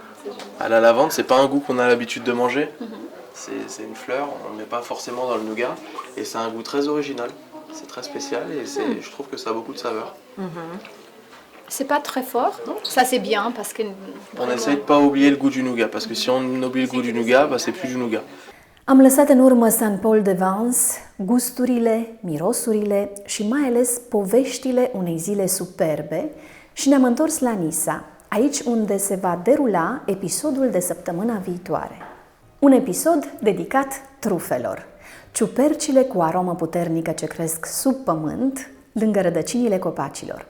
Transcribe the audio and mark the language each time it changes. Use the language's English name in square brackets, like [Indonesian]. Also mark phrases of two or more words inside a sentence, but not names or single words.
[French] La lavande, c'est pas un goût qu'on a l'habitude de manger. C'est une fleur, on ne met pas forcément dans le nougat. Et c'est un goût très original, c'est très spécial et je trouve que ça a beaucoup de saveur. C'est pas très fort, non? Ça c'est bien parce que... On essaye de pas oublier le goût du nougat, parce que si on oublie le goût du nougat, bah, c'est plus du nougat. [Romanian] Am lăsat în urmă Saint Paul de Vence, gusturile, mirosurile și mai ales poveștile unei zile superbe și ne-am întors la Nisa, aici unde se va derula episodul de săptămâna viitoare. Un episod dedicat trufelor, ciupercile cu aromă puternică ce cresc sub pământ, lângă rădăcinile copacilor.